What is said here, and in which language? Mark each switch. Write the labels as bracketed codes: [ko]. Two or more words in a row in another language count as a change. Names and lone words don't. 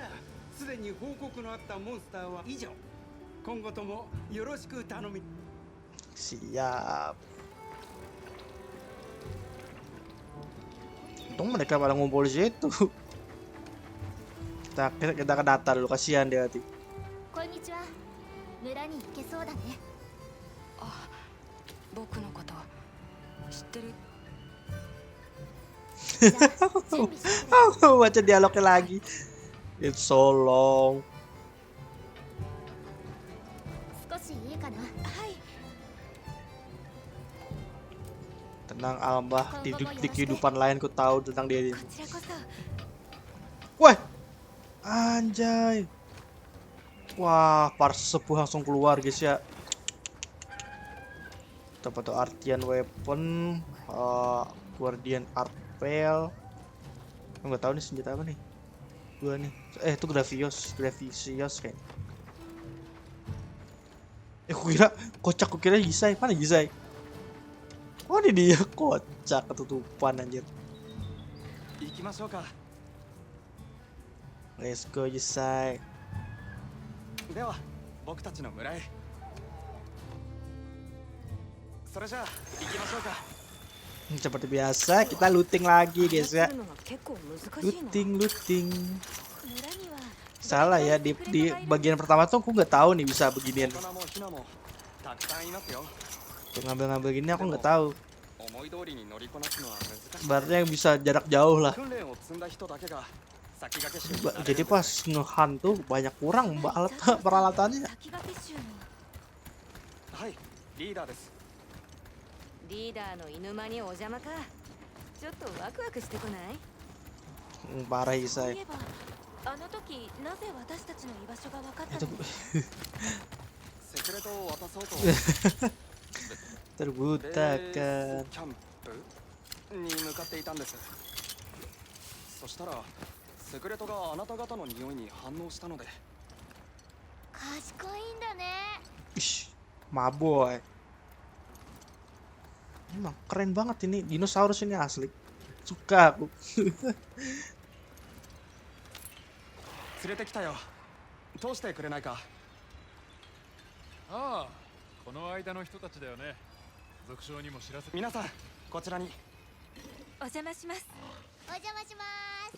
[ja] ああ、すでに報告のあったモンスターは以上。今後ともよろしく頼み。 [id] Siap. Untung mereka pada ngumpul di situ. Kita ke data dulu, kasihan dia hati. [ja] こんにちは。村に行けそうだね。あ、僕のこと知ってる。じゃあ準備してくれ。 [id] Baca dialognya lagi. [en] It's so long. [ja] 少しいいかな。はい。 [id] Tenang Almbah, di kehidupan lain ku tahu tentang dia. [ja] こちらこそ。 [id] Wah, anjay. Wah, par sepuh langsung keluar guys ya. Dapat tuh Artian Weapon, Guardian Arpel. Nggak tahu nih senjata apa nih. Gua nih. Itu Gravios kayaknya. Aku kira Yisai. Mana Yisai? Oh ini dia kocak ketutupan anjir. [ja] 行きましょうか。 [en] Let's go Yisai. [ja] では僕たちの村へ。それじゃあ行きましょうか。 [id] Seperti biasa kita looting lagi guys ya. [ja] 操るのが結構難しいな。 [id] Looting. [ja] 村には [id] Salah ya di bagian pertama tuh aku nggak tahu nih bisa beginian. [ja] 大人もヒナもたくさんいますよ。 [id] Tuh ngambil-ngambil gini aku nggak tahu. [ja] 思い通りに乗りこなすのは難しい。 [id] Berarti yang bisa jarak jauh lah. [ja] 訓練を積んだ人だけが先駆け手になれる。 [id] Jadi pas ngehunt tuh banyak kurang alat peralatannya. [ja] 先駆け衆のはい、リーダーです。リーダーの犬間にお邪魔か。ちょっとワクワクしてこない？ [id] Parah [ja] そうい Isai. えばあの時なぜ私たちの居場所が分かったの？セクレトを渡そうと。 [id] Terbutakan. [ja] キャンプに向かっていたんです。そしたらセクレトがあなた方の匂いに反応したので。賢いんだね。 [id] Ish, maboy. Emang keren banget ini dinosaurus ini asli. Suka aku. [ja] 連れてきたよ。通してくれないか。ああ、この間の人たちだよね。族長にも知らせて。皆さん、こちらに。お邪魔します。お邪魔します。